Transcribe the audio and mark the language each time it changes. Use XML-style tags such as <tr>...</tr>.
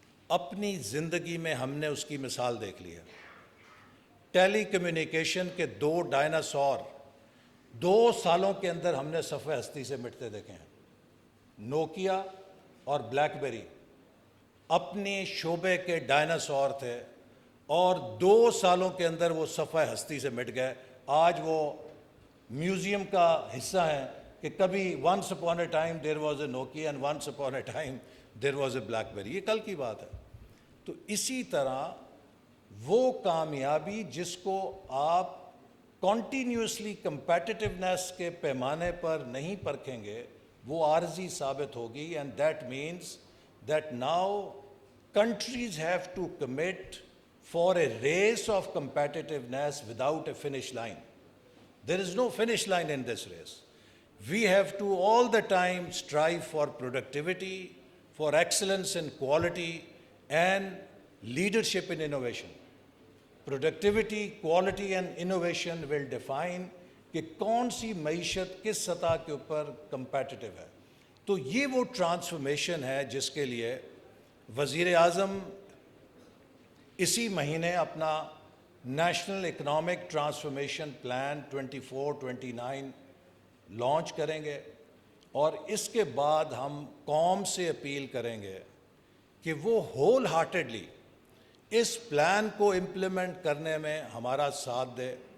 <ur>اپنی زندگی میں ہم نے اس کی مثال دیکھ لی ہے. ٹیلی کمیونیکیشن کے 2 ڈائناسور 2 سالوں کے اندر ہم نے صفحہ ہستی سے مٹتے دیکھے ہیں. نوکیا اور بلیک بیری اپنے شعبے کے ڈائناسور تھے اور 2 سالوں کے اندر وہ صفحہ ہستی سے مٹ گئے. آج وہ میوزیم کا حصہ ہیں کہ کبھی</ur> <en>once upon a time there was a Nokia and once upon a time there was a BlackBerry.</en> <ur>یہ کل کی بات ہے. تو اسی طرح وہ کامیابی جس کو آپ کنٹینیوسلی کمپیٹیٹیونیس کے پیمانے پر نہیں پرکھیں گے وہ عارضی ثابت ہوگی.</ur> <en>And that means that now countries have to commit for a race of competitiveness without a finish line. There is no finish line in this race. We have to all the time strive for productivity, for excellence in quality and leadership in innovation. Productivity, quality and innovation will define</en> <ur>کہ کون سی معیشت کس سطح کے اوپر competitive ہے. تو یہ وہ ٹرانسفارمیشن ہے جس کے لیے وزیر اعظم اسی مہینے اپنا national economic transformation plan 24-29 launch کریں گے, اور اس کے بعد ہم قوم سے اپیل کریں گے کہ وہ ہول ہارٹیڈلی اس پلان کو امپلیمنٹ کرنے میں ہمارا ساتھ دے.</ur>